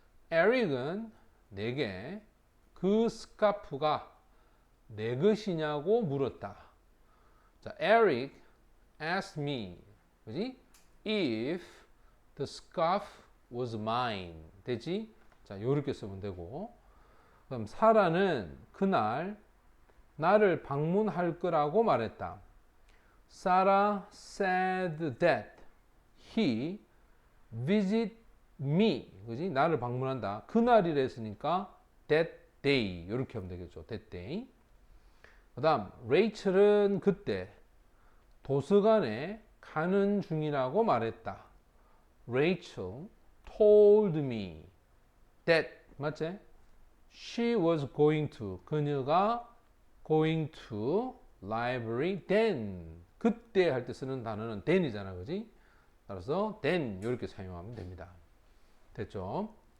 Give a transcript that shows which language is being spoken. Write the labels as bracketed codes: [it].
[ko] 에릭은 내게 그 스카프가 내 것이냐고 물었다. 자, [en] Eric asked me, [ko] 그지? [en] If the scarf was mine. [ko] 되지? 자, 요렇게 쓰면 되고. 그럼 사라는 그날 나를 방문할 거라고 말했다. [en] Sarah said that he visit me. [ko] 그지? 나를 방문한다. 그날이라 했으니까 that day. 요렇게 하면 되겠죠. that day. 그 다음, 레이첼은 그때 도서관에 가는 중이라고 말했다. [en] Rachel told me that, [ko] 맞지? [en] She was going to, [ko] 그녀가 [en] going to library then. [ko] 그때 할 때 쓰는 단어는 then이잖아, 그지? 따라서 then 이렇게 사용하면 됩니다. 됐죠?